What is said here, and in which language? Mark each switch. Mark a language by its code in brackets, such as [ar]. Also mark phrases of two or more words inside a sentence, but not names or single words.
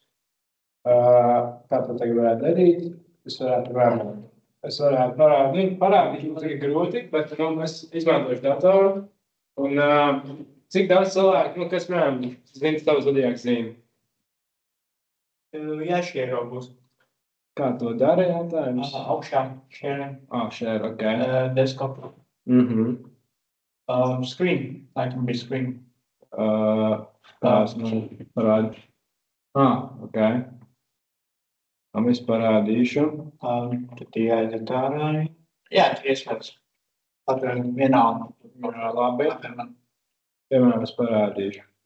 [lv] Kā to tagad varētu darīt? Es varētu parādīt, mums ir grūti, bet es izmantošu datoru. Un cik daudz cilvēku, kas, piemēram, zina tavu zodiāku zīmi? Jā, šēro būs. Kā to dara, jautājums? Augšā, šēro. Šēro, ok. [en] Desktop. Screen, I can be screen. [lv] Tās, parādi. Ok. Un es parādīšu. Tad jāiet ārā. Jā, tu ieslēdz. Atvērt vienalga. Labi. Piemēram, es parādīšu.